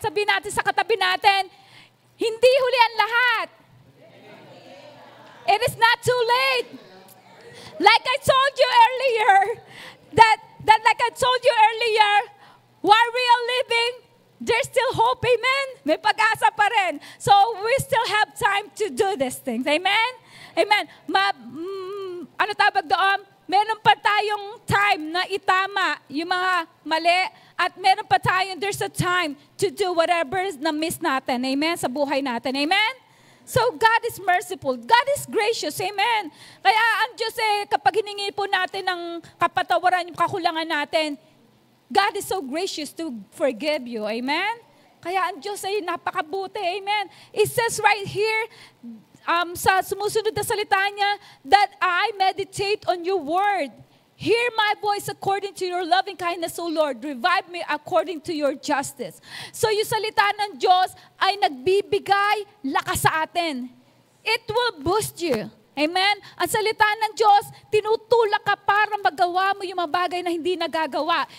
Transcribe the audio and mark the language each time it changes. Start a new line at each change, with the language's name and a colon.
Filipino: Sabihin natin sa katabi natin, hindi huli ang lahat.
English: It is not too late. Like I told you earlier, that like I told you earlier, while we are living, there's still hope, amen?
Filipino: May pag-asa pa rin.
English: So, we still have time to do these things, amen?
Filipino: Amen. Ano tawag doon? Meron pa tayong time na itama yung mga mali at meron pa tayong,
English: there's a time to do whatever
Filipino: na miss natin, amen? Sa buhay natin,
English: amen? So, God is merciful. God is gracious. Amen.
Filipino: Kaya ang Diyos kapag hiningi po natin ng kapatawaran yung kakulangan natin,
English: God is so gracious to forgive you.
Filipino: Amen. Kaya ang Diyos ay napakabuti.
English: Amen. It says right here,
Filipino: sa sumusunod na salita niya,
English: that I meditate on your word. Hear my voice according to your loving kindness, O Lord. Revive me according to your justice.
Filipino: So yung salita ng Diyos ay nagbibigay lakas sa atin.
English: It will boost you.
Filipino: Amen? Ang salita ng Diyos, tinutulak ka para magawa mo yung mga bagay na hindi nagagawa.